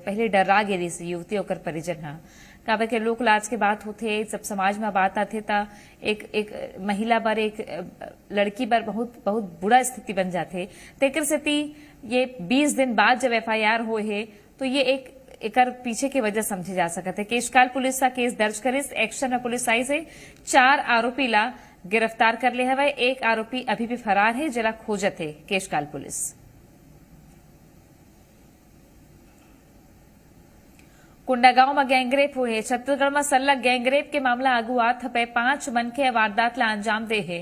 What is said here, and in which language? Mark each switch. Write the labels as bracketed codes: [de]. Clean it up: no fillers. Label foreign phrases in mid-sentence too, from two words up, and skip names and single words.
[hne] पहले डरा गेरी से युवती और परिजन हा काबर के लोक लाज के बात होते, जब समाज में बात आते था एक महिला पर, एक लड़की पर बहुत बहुत बुरा स्थिति बन जाते। तेकर स्थिति ये 20 दिन बाद जब FIR हो है तो ये एक पीछे की वजह समझी जा सकते है। केशकाल पुलिस का केस दर्ज करे एक्शन में पुलिस आई से 4 आरोपी ला गिरफ्तार कर ले हवा। एक आरोपी अभी भी फरार है, जिला खोजत है केशकाल पुलिस। कुंडागांव में गैंगरेप हुए। छत्तीसगढ़ में सल्लग गैंगरेप के मामला आगू आत पे 5 मन के वारदात ला अंजाम दे है।